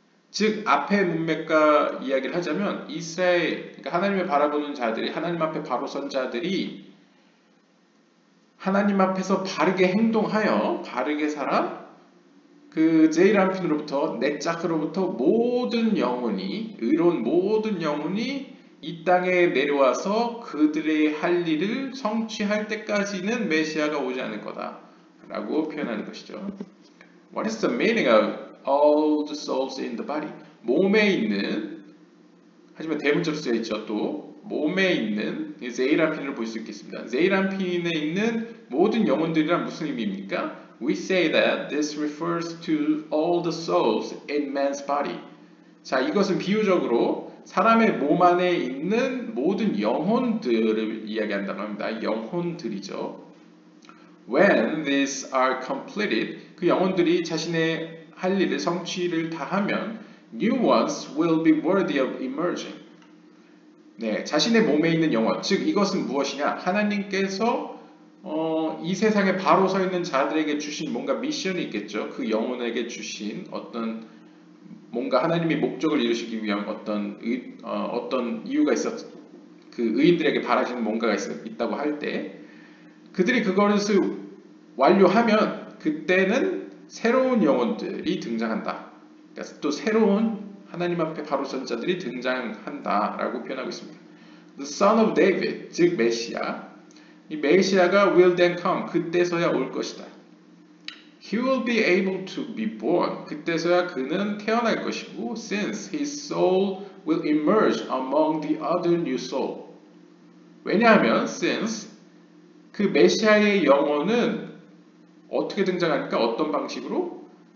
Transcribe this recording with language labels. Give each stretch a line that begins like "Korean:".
Korean: 즉 앞에 문맥과 이야기를 하자면 이스라엘, 그러니까 하나님을 바라보는 자들이, 하나님 앞에 바로 선 자들이 하나님 앞에서 바르게 행동하여 바르게 살아 그 제이람핀으로부터, 넷짝으로부터 모든 영혼이, 의로운 모든 영혼이 이 땅에 내려와서 그들의 할 일을 성취할 때까지는 메시아가 오지 않을 거다 라고 표현하는 것이죠.
English: What is the meaning of all the souls in the body?
Korean: 몸에 있는, 하지만 대문자로 쓰여 있죠. 또 몸에 있는 제이람핀을 볼 수 있겠습니다. 제이람핀에 있는 모든 영혼들이란 무슨 의미입니까? We say that this refers to all the souls in man's body. 자, 이것은 비유적으로 사람의 몸 안에 있는 모든 영혼들을 이야기한다고 합니다. 영혼들이죠.
English: When these are completed,
Korean: 그 영혼들이 자신의 할 일을, 성취를 다하면
English: new ones will be worthy of emerging.
Korean: 네, 자신의 몸에 있는 영혼, 즉 이것은 무엇이냐? 하나님께서 이 세상에 바로 서 있는 자들에게 주신 뭔가 미션이 있겠죠. 그 영혼에게 주신 어떤 뭔가 하나님이 목적을 이루시기 위한 어떤 이유가 있었, 그 의인들에게 바라시는 뭔가가 있다고 할 때 그들이 그것을 완료하면 그때는 새로운 영혼들이 등장한다. 그러니까 또 새로운 하나님 앞에 바로 선 자들이 등장한다라고 표현하고 있습니다.
English: The son of David,
Korean: 즉 메시아. 이 메시아가
English: will then come,
Korean: 그때서야 올 것이다.
English: He will be able to be born,
Korean: 그때서야 그는 태어날 것이고,
English: since his soul will emerge among the other new soul.
Korean: 왜냐하면 since 그 메시아의 영혼은 어떻게 등장하니까, 어떤 방식으로?